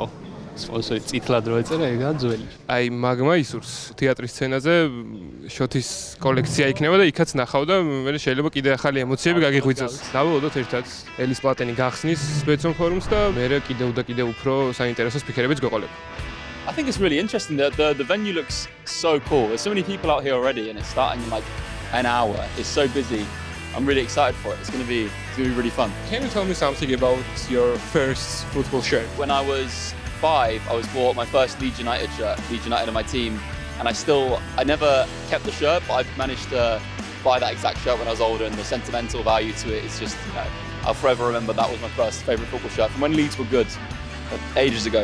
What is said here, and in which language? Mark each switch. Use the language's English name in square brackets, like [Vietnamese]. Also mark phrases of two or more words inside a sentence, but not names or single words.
[Georgian] სპონსორი წითლად რო ეწერა, ეგაა ძველი. აი მაგ მაისურს თეატრის სცენაზე შოთის კოლექცია იქნება და იქაც ნახავ და მე შეიძლება კიდე ახალი ემოციები გაგიღვიძოს. დავველოდოთ ერთად ელის პლატენი გახსნის ბეცონ ფორუმს და მე კიდევ უფრო საინტერესო სპიკერებიც გვეყოლებ. [English] I think it's really interesting that the venue looks so cool. There's so many people out here already and it's starting in like an hour. It's so busy. I'm really excited for it. It's going to be really fun. Can you tell me something about your first football shirt? When I was 5, I was bought my first Leeds United shirt, Leeds United on my team, and I never kept the shirt, but I've managed to buy that exact shirt when I was older, and the sentimental value to it is just, I'll forever remember that was my first favourite football shirt from when Leeds were good, ages ago.